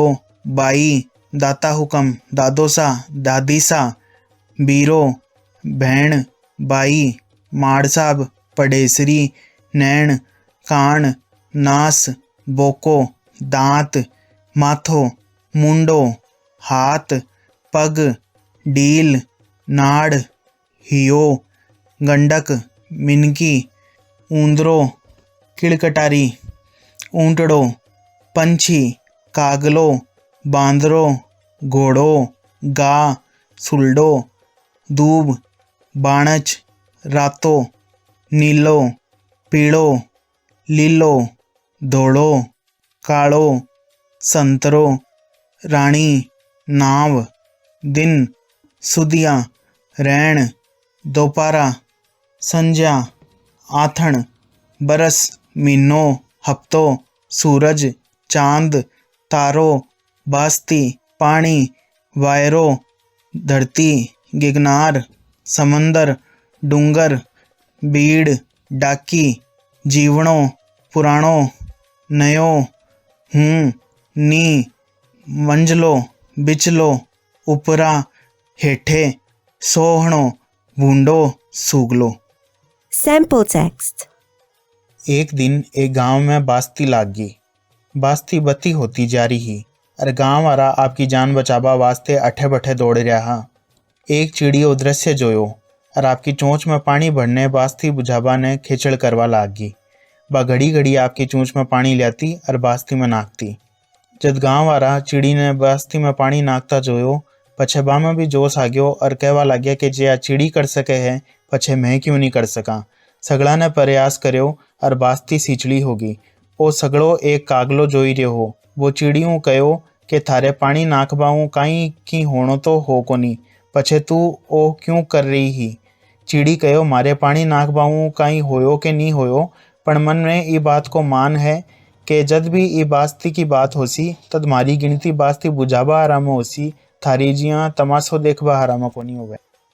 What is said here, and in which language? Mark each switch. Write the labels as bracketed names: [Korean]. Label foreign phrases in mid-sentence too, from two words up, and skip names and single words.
[Rajasthani] बाई, दाता हुकम, दादोसा, दादीसा, बीरो, भैण, बाई, माड़साब, पढ़ेसरी, नैण, कान, नास, बोको, दांत, माथो, मुंडो, हाथ, पग, डील, नाड़, हियो, गंडक, मिनकी, ऊंदरो, किड़कटारी, ऊंटड़ो, पंछी, कागलो, बांदरो, घोड़ो, गा, सुलडो, दूब, बाणच, रातो, नीलो, पीड़ो, लीलो, धोड़ो, कालो, संतरो, राणी, नाव, दिन, सुदिया, रैण, दोपारा, संज्या, आथण, बरस, महीनों, हफ्तों, सूरज, चांद, तारो, बास्ती, पानी, वायरो, धरती, गिगनार, समंदर, डूंगर, बीड़, डाकी, जीवणों, पुराणों, नयो, हूँ, नी, मंजलो, बिचलो, उपरा, हेठे, सोहणो, भूंडो, सूगलो। [English] Sample text. [Rajasthani] एक दिन एक गांव में बास्ती लाग गई। बास्ती बत्ती होती जा रही और गांव वाला आपकी जान बचाबा वास्ते अठे बठे दौड़ रहा। एक चिड़ी उदृश्य जोयो और आपकी चोंच में पानी भरने बास्ती बुझाबा ने खिचड़ करवा लाग गई। बा घड़ी घड़ी आपकी चोंच में पानी लाती और बास्ती में नाकती। जब गांव वाला चिड़ी ने बास्ती में पानी नाकता जोयो पछे बा में भी जोश आ गयो और कहवा लाग्या कि जे आ चिड़ी कर सके है पछे मैं क्यों नहीं कर सका। सगड़ा ने प्रयास कर्यो और बास्ती सींचड़ी होगी। ओ सगड़ो एक कागलो जोई रहो। वो चिड़ियों कहो कि थारे पानी नाखबाऊँ काई की होनो तो हो कोनी, पछे तू ओ क्यों कर रही ही। चिड़ी कहो मारे पानी नाखबाऊँ काई होयो के नहीं होयो, पण मन में ई बात को मान है कि जद भी ई बास्ती की बात होसी तद मारी गिनती बास्ती बुझाबा आराम होसी, थारी जिया तमाशो देखबा आराम कोनी होवे।